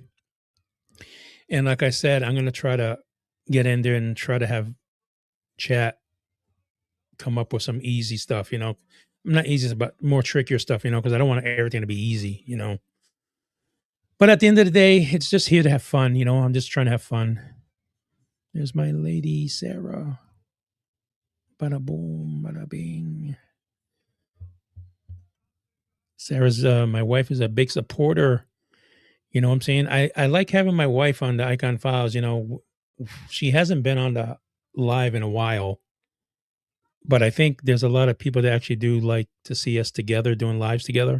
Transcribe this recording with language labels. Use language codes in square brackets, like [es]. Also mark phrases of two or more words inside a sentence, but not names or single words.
[en] And like I said, I'm going to try to get in there and try to have chat come up with some easy stuff, not easy, but more trickier stuff, because I don't want everything to be easy. But at the end of the day, it's just here to have fun, I'm just trying to have fun. There's my lady, Sarah. Bada boom, bada bing. Sarah's, my wife is a big supporter. You know what I'm saying? I like having my wife on the Icon Files, she hasn't been on the live in a while, but I think there's a lot of people that actually do like to see us together doing lives together.